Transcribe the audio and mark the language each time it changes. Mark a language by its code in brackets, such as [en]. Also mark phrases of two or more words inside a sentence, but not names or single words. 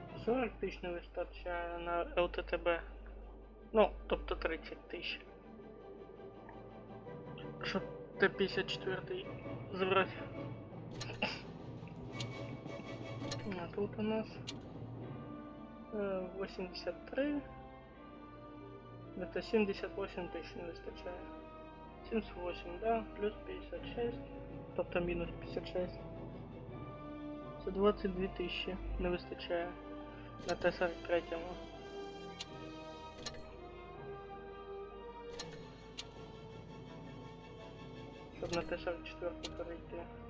[uk] 40 тисяч не вистачає на ЛТТБ. Ну, тобто 30 тисяч. Щоб Т-54 забрати. А тут у нас 83. [ru] Это 78 тысяч [uk] не вистачає. [ru] 78, да, плюс 56. [uk] Тобто мінус 56. Це 22 тисячі не вистачає на Т-43. Щоб на Т-44 перейти.